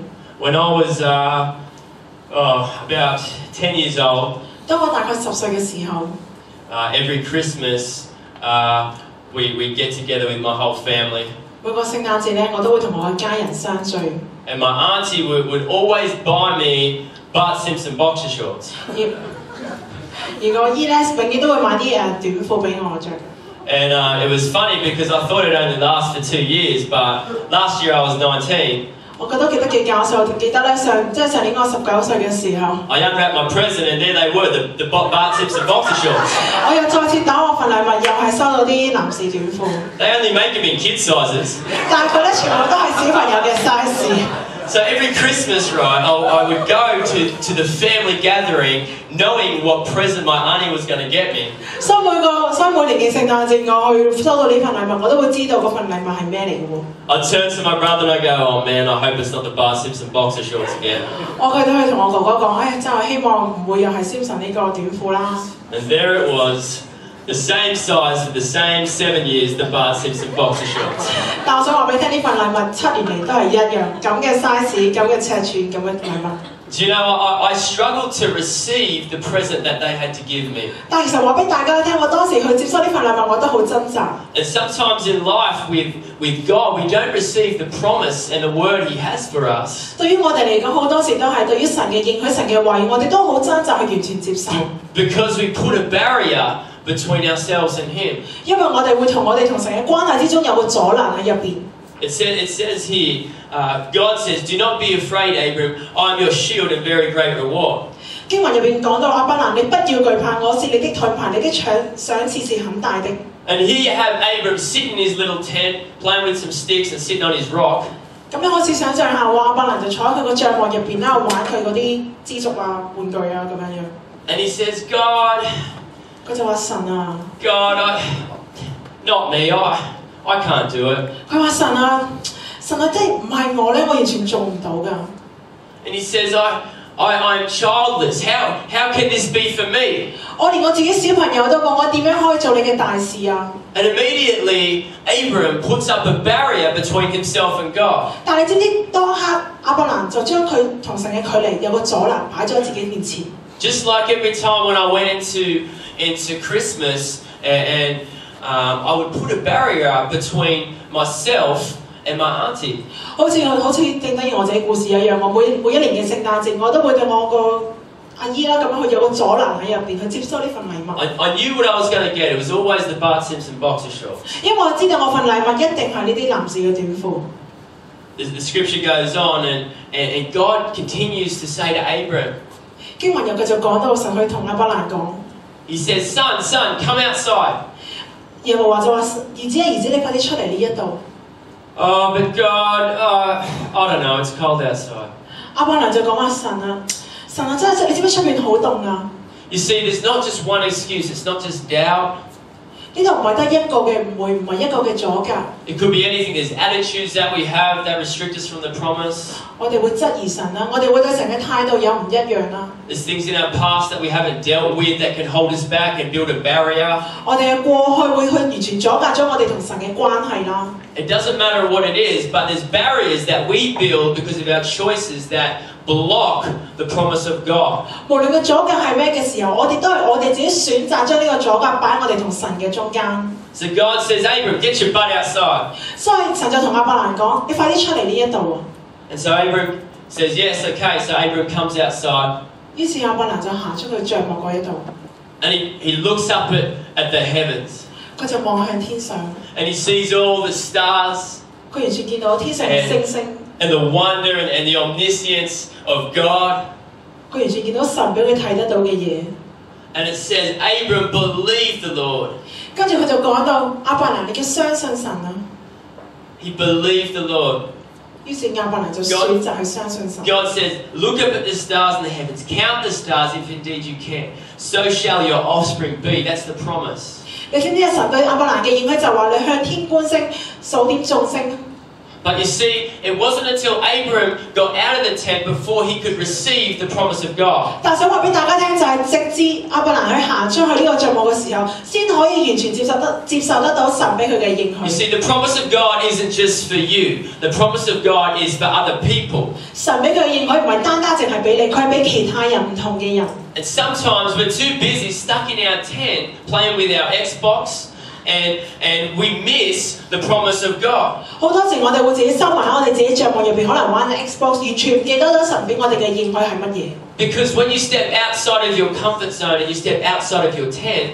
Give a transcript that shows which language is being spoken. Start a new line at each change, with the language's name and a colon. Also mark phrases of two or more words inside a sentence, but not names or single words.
English: When I was about 10 years old,
Cantonese: 當我大概10歲嘅時候，
English: every Christmas we get together with my whole family.
Cantonese: 每個聖誕節咧，我都會同我嘅家人相聚。
English: And my auntie would always buy me Bart Simpson boxer shorts.
Cantonese: 而我姨咧永遠都會買啲短褲俾我着。
English: And it was funny because I thought it only lasted for 2 years, but last year I was 19.
Cantonese: 我覺得記得幾搞笑，記得咧上年我19歲嘅時候，
English: I unwrapped my present and there they were, the bar tips and boxer shorts.
Cantonese: 我又再次打我份禮物，又係收到啲男士短褲，
English: They only make them in kid sizes.
Cantonese: 但係佢咧全部都係小朋友嘅 size。
English: So every Christmas, right, I would go to the family gathering knowing what present my auntie was going to get me.
Cantonese: 所以每年嘅聖誕節，我去收到呢份禮物，我都會知道嗰份禮物係咩嚟嘅喎。
English: I'd turn to my brother and I go, oh man, I hope it's not the bar tips and boxer shorts again.
Cantonese: 我佢都去同我哥哥講，真係希望唔會又係Simpson呢個短褲啦。
English: And there it was, the same size for the same 7 years, the bar tips and boxer shorts.
Cantonese: 但我想話俾你聽，呢份禮物7年嚟都係一樣，咁嘅 size，咁嘅尺寸，咁嘅禮物。
English: Do you know, I struggled to receive the present that they had to give me.
Cantonese: 但其實話俾大家聽，我當時去接收呢份禮物，我都好掙扎。
English: And sometimes in life with God, we don't receive the promise and the word He has for us.
Cantonese: 對於我哋嚟講，好多時都係對於神嘅應許、神嘅話語，我哋都好掙扎去完全接受。
English: Because we put a barrier between ourselves and Him.
Cantonese: 因為我哋會同神嘅關係之中有個阻攔喺入邊。
English: It says here, God says, do not be afraid, Abram, I am your shield and very great reward.
Cantonese: 經文入邊講到亞伯蘭，你不要懼怕，我是你的盾牌，你的賞賜是很大的。
English: And here you have Abram sitting in his little tent, playing with some sticks and sitting on his rock.
Cantonese: 咁你開始想象下，亞伯蘭就坐喺佢個帳幕入邊啦，玩佢嗰啲支竹啊、玩具啊咁樣樣。
English: And he says, God,
Cantonese: 佢就話神啊
English: God, not me, I can't do it.
Cantonese: 佢話神啊，即係唔係我咧，我完全做唔到㗎。
English: And he says, I'm childless. How can this be for me?
Cantonese: 我連我自己小朋友都講，我點樣可以做你嘅大事啊？
English: And immediately, Abram puts up a barrier between himself and God.
Cantonese: 但係你知唔知當刻亞伯蘭就將佢同神嘅距離有個阻攔擺咗喺自己面前。
English: Just like every time when I went into Christmas and I would put a barrier up between myself and my auntie.
Cantonese: 好似正等於我自己故事一樣，我每一年嘅聖誕節，我都會對我個阿姨啦咁樣去有個阻攔喺入邊去接收呢份禮物。
English: I knew what I was going to get. It was always the bar tips and boxer shorts.
Cantonese: 因為我知道我份禮物一定係呢啲男士嘅短褲。
English: The scripture goes on and God continues to say to Abram.
Cantonese: 經文又繼續講到神去同亞伯蘭講。
English: He says, son, come outside.
Cantonese: 耶和華就話：兒子，你快啲出嚟呢一度。
English: Oh, but God, I don't know. It's cold outside.
Cantonese: 亞伯蘭就講話神啊，真係你知唔知出邊好凍啊？
English: You see, there's not just one excuse. It's not just doubt.
Cantonese: 呢度唔係得一個嘅誤會，唔係一個嘅阻隔。
English: It could be anything. There's attitudes that we have that restrict us from the promise.
Cantonese: 我哋會質疑神啦，我哋會對神嘅態度有唔一樣啦。
English: There's things in our past that we haven't dealt with that can hold us back and build a barrier.
Cantonese: 我哋嘅過去會去完全阻隔咗我哋同神嘅關係啦。
English: It doesn't matter what it is, but there's barriers that we build because of our choices that block the promise of God.
Cantonese: 無論個阻隔係咩嘅時候，我哋都係我哋自己選擇將呢個阻隔擺喺我哋同神嘅中間。
English: So God says, Abram, get your butt outside.
Cantonese: 所以神就同亞伯蘭講：你快啲出嚟呢一度。
English: And so Abram says, yes, okay. So Abram comes outside.
Cantonese: 於是亞伯蘭就行出去帳幕嗰一度。
English: And he looks up at the heavens.
Cantonese: 佢就望向天上。
English: And he sees all the stars.
Cantonese: 佢完全見到天上嘅星星。
English: And the wonder and the omniscience of God.
Cantonese: 佢完全見到神俾佢睇得到嘅嘢。
English: And it says, Abram believed the Lord.
Cantonese: 跟住佢就講到亞伯蘭，你嘅相信神啊。
English: He believed the Lord.
Cantonese: 於是亞伯蘭就選擇去相信神。
English: God says, look up at the stars in the heavens. Count the stars if indeed you can. So shall your offspring be. That's the promise.
Cantonese: 你知唔知啊？神對亞伯蘭嘅應許就話：你向天觀星，數點眾星。
English: But you see, it wasn't until Abram got out of the tent before he could receive the promise of God.
Cantonese: 但想話俾大家聽就係，直至亞伯蘭去行出去呢個帳幕嘅時候，先可以完全接受得到神俾佢嘅應
English: You
Cantonese: 許。
English: see, the promise of God isn't just for you. The promise of God is for other people.
Cantonese: 神俾佢嘅應許唔係單淨係俾你，佢係俾其他人唔同嘅人。
English: And sometimes we're too busy stuck in our tent playing with our Xbox. And we miss the promise of God.
Cantonese: 好多時我哋會自己收埋喺我哋自己帳幕入邊，可能玩 Xbox，完全唔記得咗神俾我哋嘅應許係乜嘢。
English: Because when you step outside of your comfort zone and you step outside of your tent,